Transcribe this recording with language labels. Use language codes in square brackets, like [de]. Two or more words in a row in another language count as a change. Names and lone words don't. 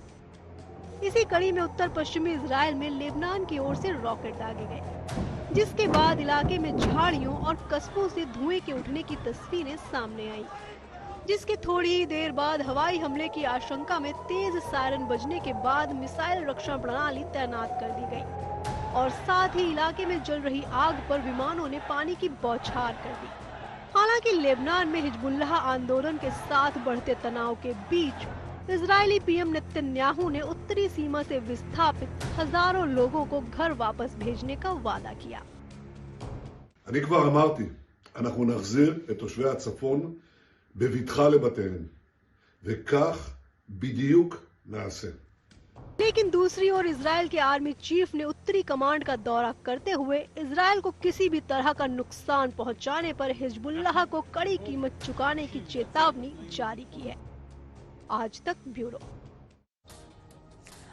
[hi] इसी कड़ी में उत्तर पश्चिमी इजराइल में लेबनान की ओर से रॉकेट दागे गए, जिसके बाद इलाके में झाड़ियों और कस्बों से धुएं के उठने की तस्वीरें सामने आई, जिसके थोड़ी ही देर बाद हवाई हमले की आशंका में तेज सायरन बजने के बाद मिसाइल रक्षा प्रणाली तैनात कर दी गई और साथ ही इलाके में जल रही आग पर विमानों ने पानी की बौछार कर दी। हालांकि लेबनान में हिजबुल्लाह आंदोलन के साथ बढ़ते तनाव के बीच इजरायली पीएम नेतन्याहू ने उत्तरी सीमा से विस्थापित हजारों लोगों को घर वापस भेजने का वादा किया। [he] אני כבר אמרתי, אנחנו נחזיר את תושבי הצפון בבטחה לבתיהם, וכך בדיוק נעשה। [hi] लेकिन दूसरी ओर इजराइल के आर्मी चीफ ने उत्तरी कमांड का दौरा करते हुए इजराइल को किसी भी तरह का नुकसान पहुंचाने पर हिजबुल्लाह को कड़ी कीमत चुकाने की चेतावनी जारी की है। आज तक ब्यूरो।